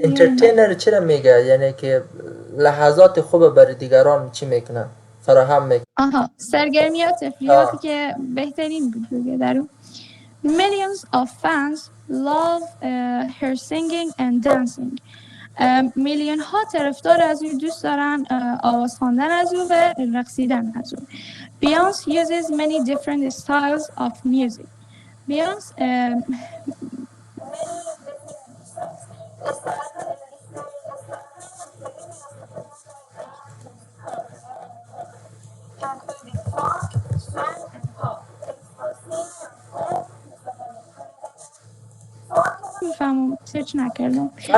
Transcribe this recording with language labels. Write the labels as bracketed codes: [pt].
[fa] انترتینر چرا میگه؟ یعنی که لحظات خوب برای دیگران چی میکنه؟ فراهم میکنه. سرگرمی و تفریحاتی که بهترین بود در اون. [en] Millions of fans love her singing and dancing. [fa] میلیون ها طرفدار از او دوست دارن آواز خواندن از او و رقصیدن از او. [en] Beyonce uses many different styles of music. [fa] Beyonce میفهمم سرچ نکردم.